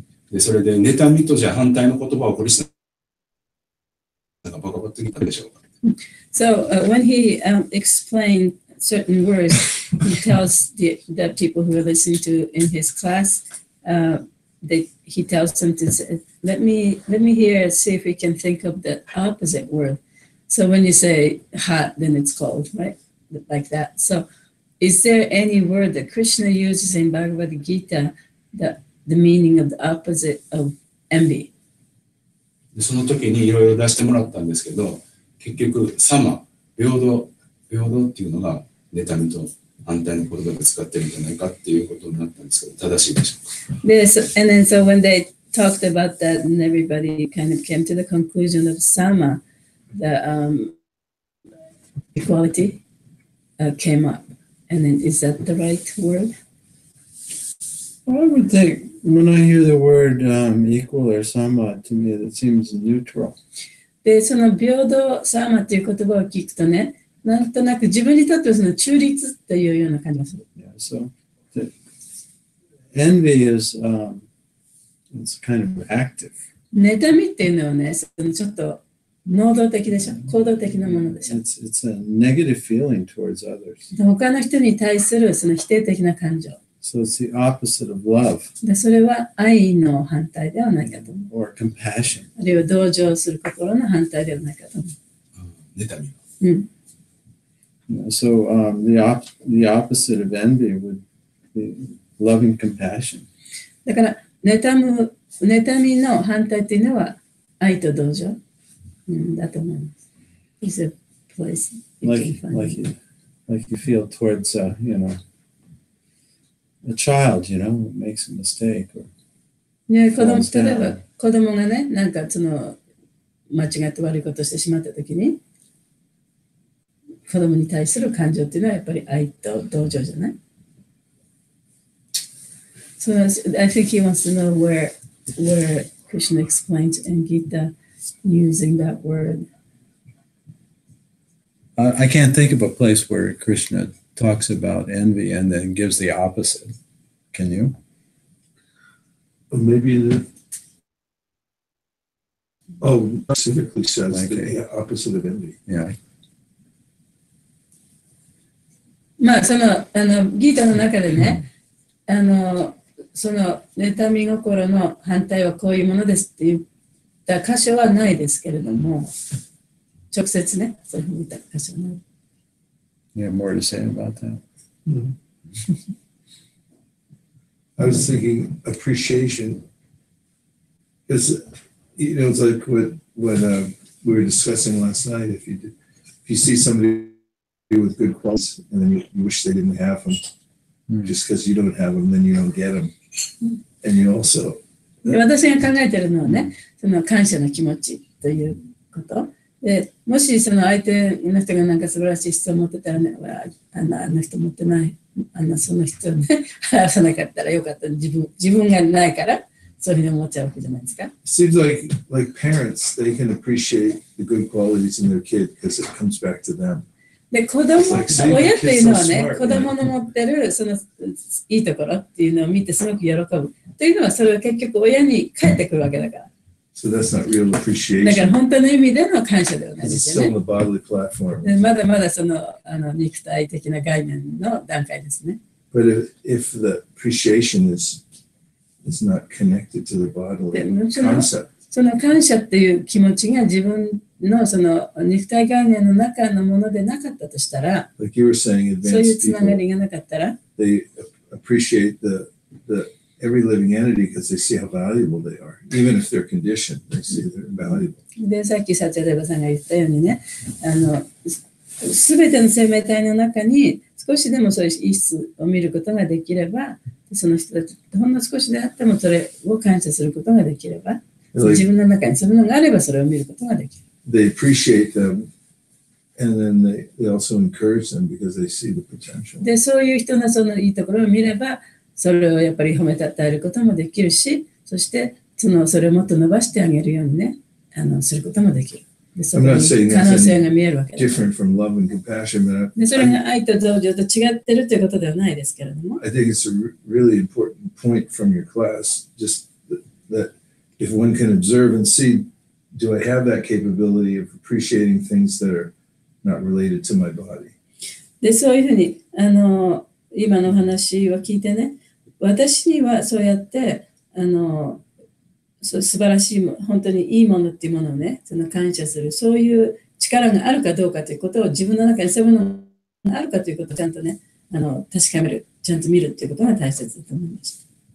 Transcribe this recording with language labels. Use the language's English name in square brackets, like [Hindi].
[Japanese] で、それで妬みとじゃ反対の言葉をクリスナがバカバッと聞いたでしょうか。 [English] So when he explained certain words, he tells the people who are listening to in his class, he tells them to say, let me hear, see if we can think of the opposite word. So when you say hot, then it's cold, right? Like that. So is there any word that Krishna uses in Bhagavad Gita that the meaning of the opposite of envy? [Japanese] でその時にいろいろ出してもらったんですけど、結局、サマ、平等っていうのが妬みと反対の言葉で使ってるんじゃないかっていうことになったんですけど、正しいでしょうか。 [English] And then so when they talked about that, and everybody kind of came to the conclusion of sama, the equality came up. And then is that the right word? Well, I would think when I hear the word equal or sama, to me it seems neutral. [Japanese] で、その平等、サーマっていう言葉を聞くとね、なんとなく自分にとってはその中立というような感じがする。 [English] Yeah, so the envy is it's kind of active. [Japanese] 妬みっていうのはね、ちょっと能動的でしょ、行動的なものでしょ。 [English] It's a negative feeling towards others. [Japanese] 他の人に対するその否定的な感情。 [English] So it's the opposite of love. [Japanese] で、それは愛の反対ではないかと思う。 [English] Or compassion. [Japanese] あるいは同情する心の反対ではないかと思う。妬み。うん。 [English] So the opposite of envy would be loving compassion. [Japanese] だから妬みの反対というのは愛と同情、だと思います。 [English] Is a place you can find. Like you feel towards a child, makes a mistake. Or [Japanese] ね、例えば子供がね、なんかその間違って悪いことをしてしまったときに、子供に対する感情っていうのはやっぱり愛と同情じゃない？ [English] So I think he wants to know where Krishna explains in Gita using that word. I can't think of a place where Krishna talks about envy and then gives the opposite Can you? Maybe specifically says the opposite of envy. Yeah. [Japanese] まあ、ギータの中でね、その妬み心の反対はこういうものですって言った箇所はないですけれども、直接ね、そういうふうに言った箇所はない。 [English] You have more to say about that? I was thinking appreciation. Because, it's like what we were discussing last night. If you see somebody with good qualities and then you wish they didn't have them, just because you don't have them, then you don't get them. And you also. [Japanese] 私が考えているのはね、その感謝の気持ちということ。でもしその相手の人がなんか素晴らしい質を持ってたらね、あの人持ってない、その人をね、話さなかったらよかった。自分がないから、そういうふうに思っちゃうわけじゃないですか。 [English] Seems like parents, they can appreciate the good qualities in their kid because it comes back to them. [Japanese] で親っていうのはね、子供の持ってるそのいいところっていうのを見てすごく喜ぶ。というのはそれは結局親に返ってくるわけだから。 [English] So that's not real appreciation. [Japanese] だから本当の意味での感謝ではないですよね。 [English] It's still the bodily platform. [Japanese] まだまだその肉体的な概念の段階ですね。 [English] But if the appreciation is not connected to the bodily concept. [Japanese] その感謝っていう気持ちが自分のその肉体概念の中のものでなかったとしたら、 [English] like you were saying, [Japanese] そういうつながりがなかったら、 [English] they appreciate the every living entity because they see how valuable they are. Even if they're conditioned, they see they're valuable. [Japanese] で、さっきサチャデバさんが言ったようにね、すべての生命体の中に少しでもそういう異質を見ることができれば、その人たちほんの少しであってもそれを感謝することができれば、自分の中にそういうものがあればそれを見ることができる。 [English] They appreciate them, and then they also encourage them because they see the potential. [Japanese] で、そういう人のそのいいところを見れば、それをやっぱり褒めたたえることもできるし、そしてそれをもっと伸ばしてあげるようにね、することもできる。で、そこに可能性が見えるわけです。で、それが愛と同情と違ってるということではないですけれども。 [English] I think it's a really important point from your class, just that if one can observe and see, do I have that capability of appreciating things that are not related to my body? [Japanese] で、そういうふうに今の話を聞いてね、私にはそうやって素晴らしい本当にいいものっていうものをね、その感謝するそういう力があるかどうかということを自分の中にそういうものがあるかということをちゃんとね確かめる、ちゃんと見るっていうことが大切だと思います。